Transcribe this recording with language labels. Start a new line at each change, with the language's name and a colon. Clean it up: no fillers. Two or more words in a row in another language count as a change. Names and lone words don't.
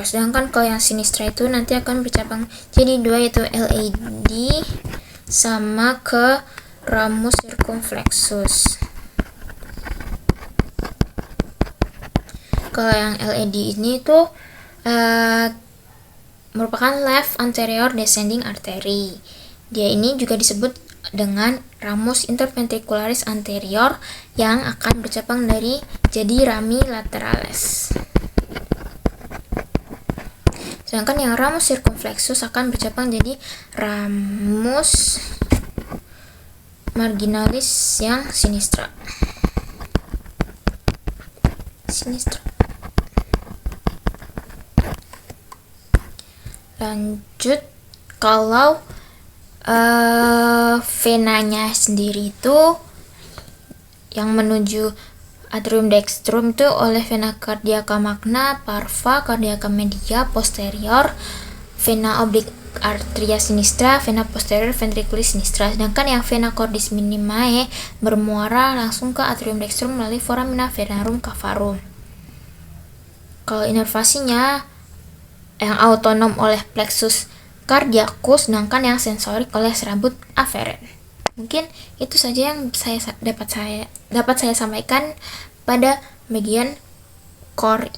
Indonesian: Sedangkan kalau yang sinistra itu nanti akan bercabang jadi 2, yaitu LAD sama ke
Latin: ramus circumflexus.
Indonesian: Kalau yang LAD ini tuh merupakan
English: left anterior descending artery.
Indonesian: Dia ini juga disebut dengan
Latin: ramus interventricularis anterior
Indonesian: yang akan bercabang dari jadi
Latin: rami lateralis.
Indonesian: Sedangkan yang
Latin: ramus circumflexus
Indonesian: akan bercabang jadi
Latin: ramus marginalis
Indonesian: yang sinistra. Lanjut, kalau venanya sendiri itu yang menuju
Latin: atrium dextrum
Indonesian: itu oleh
Latin: vena cardiaca magna, parva, cardiaca media, posterior, vena oblique arteria sinistra, vena posterior ventriculis sinistra.
Indonesian: Sedangkan yang
Latin: vena cordis minimae
Indonesian: bermuara langsung ke
Latin: atrium dextrum
Indonesian: melalui
Latin: foramina venarum cavarum.
Indonesian: Kalau inervasinya yang autonom oleh
Latin: plexus cardiacus,
Indonesian: sedangkan yang sensorik oleh serabut aferen. Mungkin itu saja yang dapat saya sampaikan pada bagian core ini.